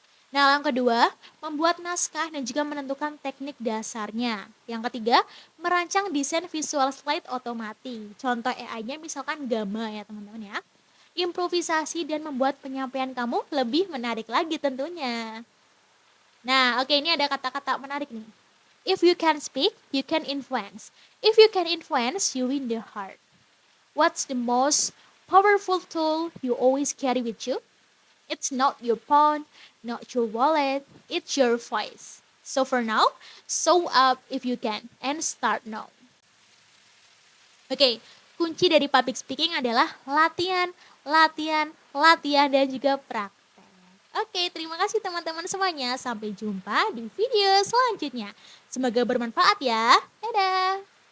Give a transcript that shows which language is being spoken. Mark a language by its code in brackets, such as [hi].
[id] Nah, yang kedua, membuat naskah dan juga menentukan teknik dasarnya. Yang ketiga, merancang desain visual slide otomatis. Contoh AI-nya misalkan Gamma ya teman-teman ya. Improvisasi dan membuat penyampaian kamu lebih menarik lagi tentunya. Nah, oke ini ada kata-kata menarik nih. [en] If you can speak, you can influence. If you can influence, you win the heart. What's the most powerful tool you always carry with you? It's not your phone, not your wallet, it's your voice. So for now, show up if you can and start now. [id] Oke, kunci dari public speaking adalah latihan, latihan, latihan dan juga praktek. Oke, terima kasih teman-teman semuanya. Sampai jumpa di video selanjutnya. Semoga bermanfaat ya. Dadah.